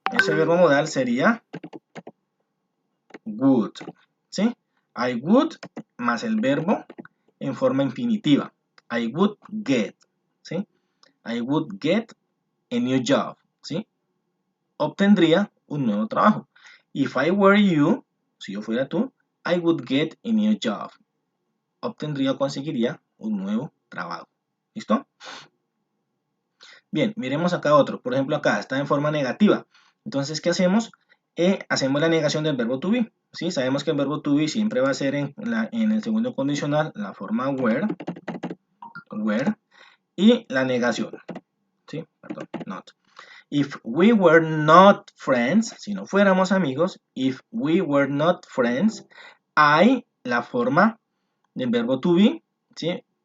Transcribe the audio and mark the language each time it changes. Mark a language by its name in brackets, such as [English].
[Spanish] Ese verbo modal sería would, ¿sí? [English] I would [Spanish] más el verbo en forma infinitiva. [English] I would get, ¿sí? I would get a new job, ¿sí? [Spanish] Obtendría un nuevo trabajo. [English] If I were you, [Spanish] si yo fuera tú, [English] I would get a new job. [Spanish] Obtendría o conseguiría un nuevo trabajo. ¿Listo? Bien, miremos acá otro. Por ejemplo, acá está en forma negativa. Entonces, ¿qué hacemos? Hacemos la negación del verbo to be. ¿Sí? Sabemos que el verbo to be siempre va a ser en el segundo condicional la forma were, y la negación. ¿Sí? Perdón, not. [English] If we were not friends, [Spanish] si no fuéramos amigos, [English] if we were not friends, I, [Spanish] la forma del verbo [English] to be, ¿sí?